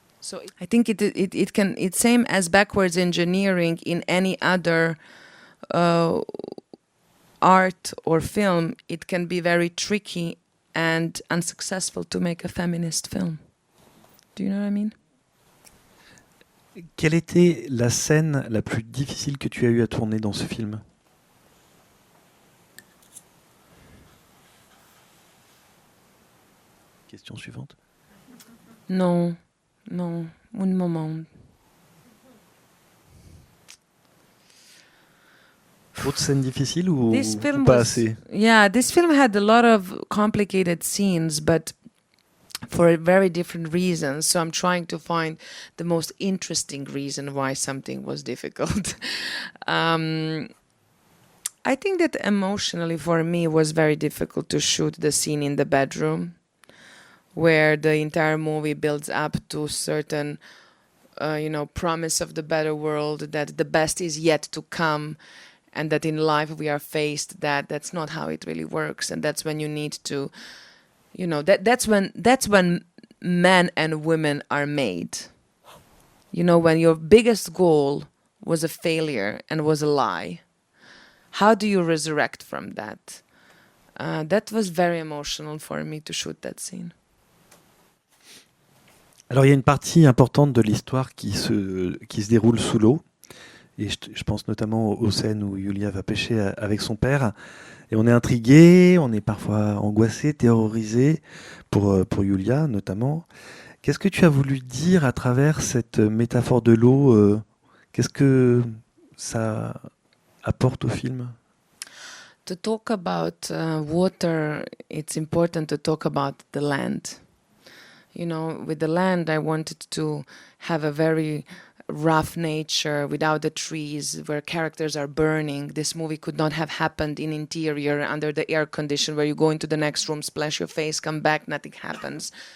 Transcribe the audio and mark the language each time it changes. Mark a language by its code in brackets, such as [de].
[en] So I think it's same as backwards engineering in any other art or film. It can be very tricky and unsuccessful to make a feminist film. Do you know what I mean? [fr] Quelle était la scène la plus difficile que tu as eu à tourner dans ce film? Question suivante. Non, un moment. Trop de scènes difficiles ou [en] This film [fr] pas [en] was, [fr] assez? [en] Yeah, this film had a lot of complicated scenes, but for very different reasons. So I'm trying to find the most interesting reason why something was difficult. I think that emotionally for me it was very difficult to shoot the scene in the bedroom, where the entire movie builds up to certain, promise of the better world, that the best is yet to come, and that in life we are faced that that's not how it really works, and that's when you need to, that's when men and women are made. When your biggest goal was a failure and was a lie, how do you resurrect from that? That was very emotional for me to shoot that scene. [fr] Alors il y a une partie importante de l'histoire qui se déroule sous l'eau. Et je pense notamment aux scènes où Yulia va pêcher avec son père. Et on est intrigué, on est parfois angoissé, terrorisé pour Yulia notamment. Qu'est-ce que tu as voulu dire à travers cette métaphore de l'eau? Qu'est-ce que ça apporte au film? [en] To talk about water, it's important to talk about the land. With the land, I wanted to have a very rough nature without the trees, where characters are burning. This movie could not have happened in interior under the air condition, where you go into the next room, splash your face, come back, nothing happens.